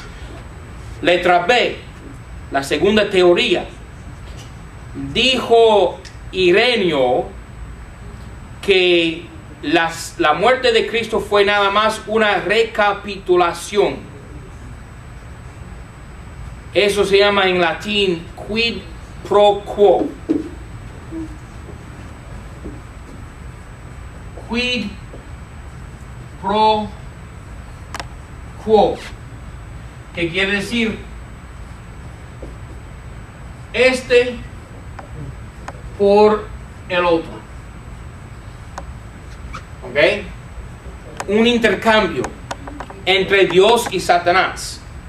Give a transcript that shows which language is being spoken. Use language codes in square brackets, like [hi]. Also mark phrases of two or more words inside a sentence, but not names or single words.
[es] Letra B, la segunda teoría. Dijo Ireneo que la muerte de Cristo fue nada más una recapitulación. Eso se llama en latín [la] quid pro quo. Quid pro quo. [es] ¿Qué quiere decir? Este por el otro. ¿Ok? Un intercambio entre Dios y Satanás.